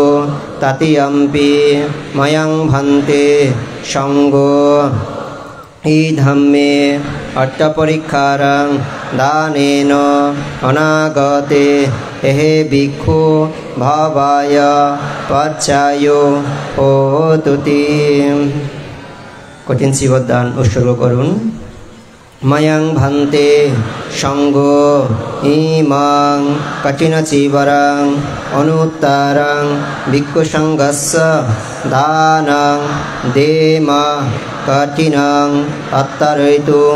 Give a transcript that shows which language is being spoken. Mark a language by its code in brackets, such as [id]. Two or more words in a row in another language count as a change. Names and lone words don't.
[pi] তৃতীয়ম্পি ময়ং ভান্তে সংঘো ইদং মে অষ্টপরিকারং দানেন অনাগতে এহে ভিক্ষু ভবায় পচ্ছায়ো হোতু। [bn] কঠিন শিবর দান উৎসর্গ করুন। [pi] ময়ং ভান্তে সংঘো ইমং কঠিন চিবরং অনুত্তরং ভিক্ষু সংঘস্য দানং দেম কঠিনং অত্তরয়িতুং।